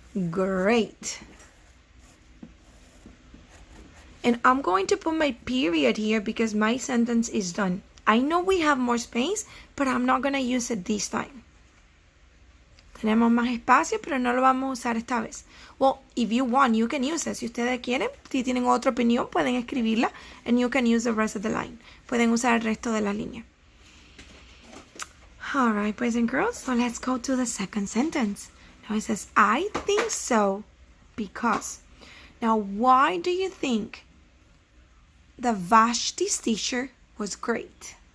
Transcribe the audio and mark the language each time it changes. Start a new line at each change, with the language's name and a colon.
English: Great. And I'm going to put my period here because my sentence is done. I know we have more space, but I'm not going to use it this time.
Spanish: Tenemos más espacio, pero no lo vamos a usar esta vez.
English: Well, if you want, you can use it.
Spanish: Si ustedes quieren, si tienen otra opinión, pueden escribirla
English: and you can use the rest of the line.
Spanish: Pueden usar el resto de la línea.
English: All right, boys and girls, so let's go to the second sentence. Now it says, I think so because. Now, why do you think the Vashti's teacher was great?